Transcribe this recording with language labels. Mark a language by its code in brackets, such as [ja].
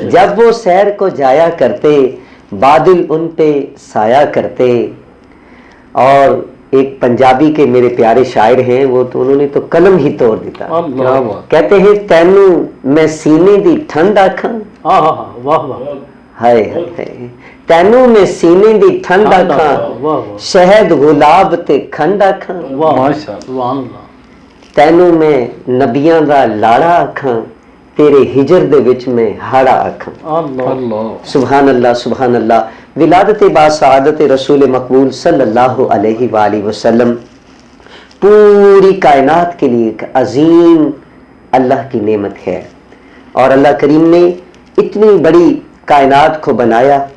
[ur] جب وہ سیر کو جایا کرتے بادل ان پہ سایہ کرتے. اور ایک پنجابی کے میرے پیارے شاعر ہیں وہ تو انہوں نے تو قلم ہی توڑ دیتا. [pa] کہتے ہیں تینو میں سینے دی ٹھنڈ آکھاں. ہائے ہائے. تینو میں سینے دی ٹھنڈ آکھاں شہد گلاب تے کھنڈ آکھاں. تینو میں نبیاں دا لاڑا آکھاں تیرے ہجر دے وچ میں ہاڑا آکھاں. [ar] سبحان اللہ سبحان اللہ. [ur] ولادت باسعادت رسول مقبول صلی اللہ علیہ وآلہ وسلم پوری کائنات کے لیے ایک عظیم اللہ کی نعمت ہے. اور اللہ کریم نے اتنی بڑی کائنات کو بنایا.